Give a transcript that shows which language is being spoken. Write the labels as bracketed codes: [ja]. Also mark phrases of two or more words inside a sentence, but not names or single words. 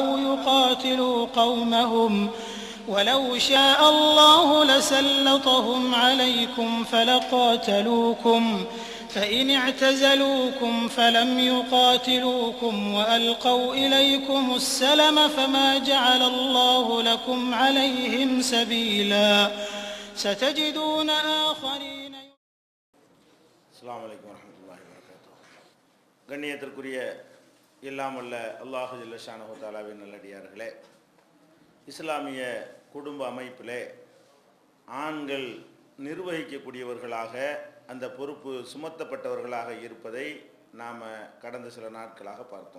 [ar] يقاتلوا قومهم ولو شاء الله لسلطهم عليكم فلقاتلوكم فإن اعتزلوكم فلم يقاتلوكم وألقوا إليكم السلم فما جعل الله لكم عليهم سبيلا ستجدون آخرين. السلام عليكم ورحمة الله وبركاته. [ta] கண்ணியத்திற்குரிய எல்லாம் வல்ல அல்லாஹ் [ar] جل شأنه تعالى [ta] நல்லடியார்களே, இஸ்லாமிய குடும்ப அமைப்பிலே ஆண்கள் நிர்வகிக்கக்கூடியவர்களாக அந்த பொறுப்பு சுமத்தப்பட்டவர்களாக இருப்பதை நாம் கடந்த சில நாட்களாக பார்த்தோம்.